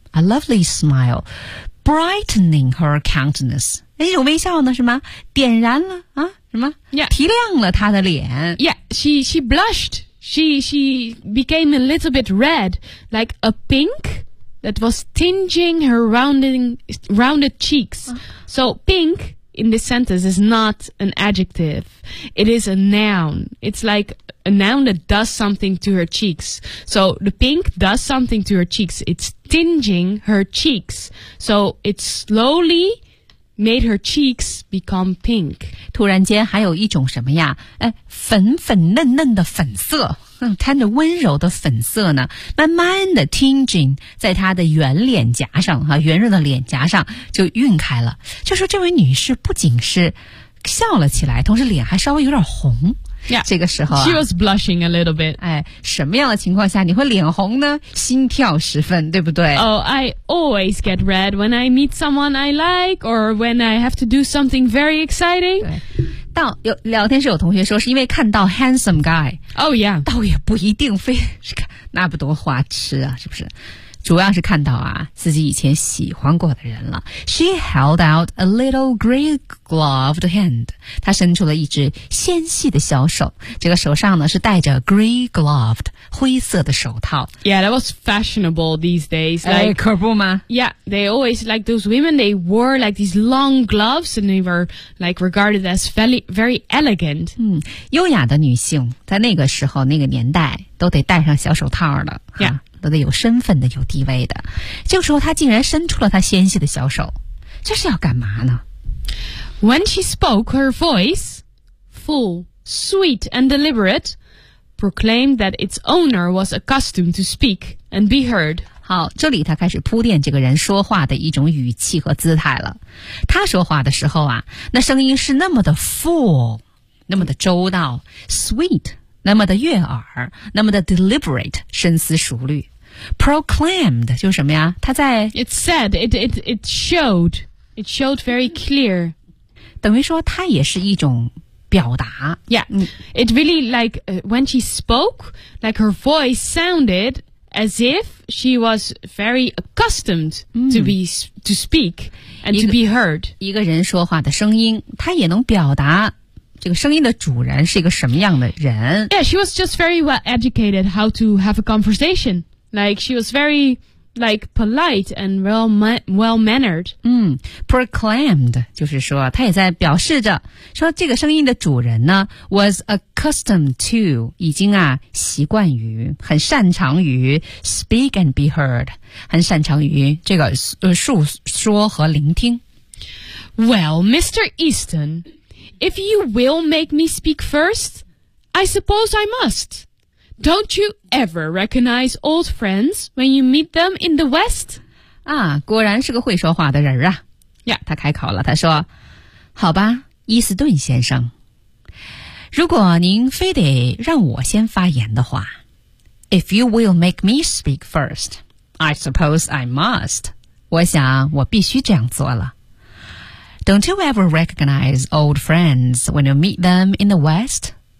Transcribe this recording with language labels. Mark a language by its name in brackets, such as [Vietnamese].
[English] A lovely smile, brightening her countenance. [Chinese] 那种微笑呢，什么点燃了啊？什么？ [English] Yeah. [Chinese] 提亮了她的脸。 [English] Yeah, she blushed. She became a little bit red, like a pink that was tinging her rounded cheeks. So pink in this sentence is not an adjective. It is a noun. It's like a noun that does something to her cheeks. So the pink does something to her cheeks. It's tinging her cheeks. So it slowly made her cheeks become pink. [Chinese] 突然间还有一种什么呀？粉粉嫩嫩的粉色，摊着温柔的粉色呢，慢慢的 tinging 在她的圆脸颊上，圆润的脸颊上就晕开了。就说这位女士不仅是笑了起来，同时脸还稍微有点红。 [English] Yeah, [Chinese] 这个时候、啊、 [English] She was blushing a little bit. [Chinese] 哎，什么样的情况下你会脸红呢？心跳十分，对不对？ [English] Oh, I always get red when I meet someone I like or when I have to do something very exciting. [Chinese] 对，到有聊天室有同学说是因为看到 [English] handsome guy. Oh, yeah. [Chinese] 倒也不一定非是看那不多花痴啊，是不是？主要是看到啊自己以前喜欢过的人了。 [English] She held out a little gray gloved hand. [Chinese] 她伸出了一只纤细的小手，这个手上呢是戴着 [English] gray gloved [Chinese] 灰色的手套。 [English] Yeah, that was fashionable these days. Like, [Chinese] 可不吗？ [English] Yeah, they always like those women. They wore like these long gloves and they were like regarded as very, very elegant. [Chinese] 优雅的女性在那个时候那个年代都得戴上小手套的。 [English] Yeah. [Chinese] 都得有身份的有地位的。这个时候他竟然伸出了他纤细的小手。这是要干嘛呢？ [English] When she spoke, her voice, full, sweet and deliberate, proclaimed that its owner was accustomed to speak and be heard. [Chinese] 好，这里他开始铺垫这个人说话的一种语气和姿态了。他说话的时候啊，那声音是那么的 full, 那么的周到 ,sweet,那么的悦耳，那么的 deliberate, 深思熟虑。 Proclaimed, 就是什么呀，他在 [English] It showed very clear. [Chinese] 等于说他也是一种表达。 [English] Yeah, it really like, when she spoke, like her voice sounded as if she was very accustomed to speak and to be heard. [Chinese] 一个人说话的声音，他也能表达这个声音的主人是一个什么样的人。 [English] Yeah, she was just very well educated how to have a conversation. Like, she was very, like, polite and well-mannered. [Chinese] Proclaimed, 就是说她也在表示着说这个声音的主人呢 [English] was accustomed to, [Chinese] 已经啊习惯于很擅长于 [English] speak and be heard, [Chinese] 很擅长于这个述说和聆听。 [English] Well, Mr. Easton,If you will make me speak first, I suppose I must. Don't you ever recognize old friends when you meet them in the West? [Chinese] 啊，果然是个会说话的人啊。 [English] Yeah, [Chinese] 他开口了，他说，好吧，伊斯顿先生，如果您非得让我先发言的话， [English] If you will make me speak first, I suppose I must. [Chinese] 我想我必须这样做了。 [English] Don't you ever recognize old friends when you meet them in the West?